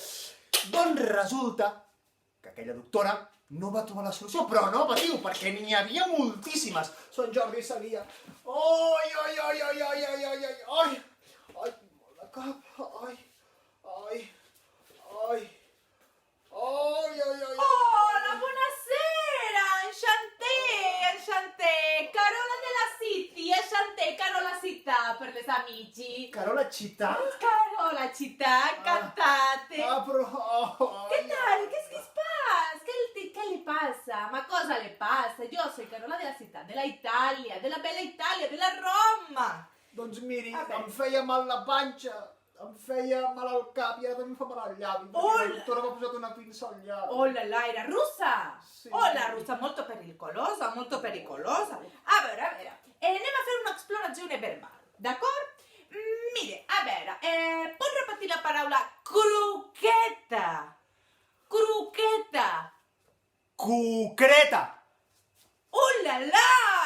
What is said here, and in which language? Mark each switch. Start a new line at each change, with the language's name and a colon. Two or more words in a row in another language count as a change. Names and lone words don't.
Catalan: Doncs resulta que aquella doctora no va trobar la solució, però no patiu, perquè n'hi havia moltíssimes. Sant Jordi seguia... Ai, mal de cap, Hola,
Italian: buonasera, enchanté, Carola della City, enchanté, Carola Città per les amici.
Catalan: Carola Città?
Italian: Carola Città, cantate.
Catalan: Però...
Spanish: ¿Qué tal? ¿Qué pasa? ¿Qué le pasa?
Italian: ¿Ma cosa
Spanish: le pasa? Yo soy
Italian: Carola della Città, della Italia, della bella Italia, della Roma.
Catalan: Doncs miri, A veure. em feia mal la panxa, em feia mal al cap i ara també em fa mal al llavi. Hola. La doctora m'ha posat una pinça al llavi. Hola, Laira, russa! Sí. Hola,
Italian: russa, molto pericolosa, molto pericolosa.
Catalan: A veure, anem a fer una explorazione verbal, d'acord? Mire, a veure, pot repetir la paraula croqueta? Croqueta. Concreta!
French: Oh là là!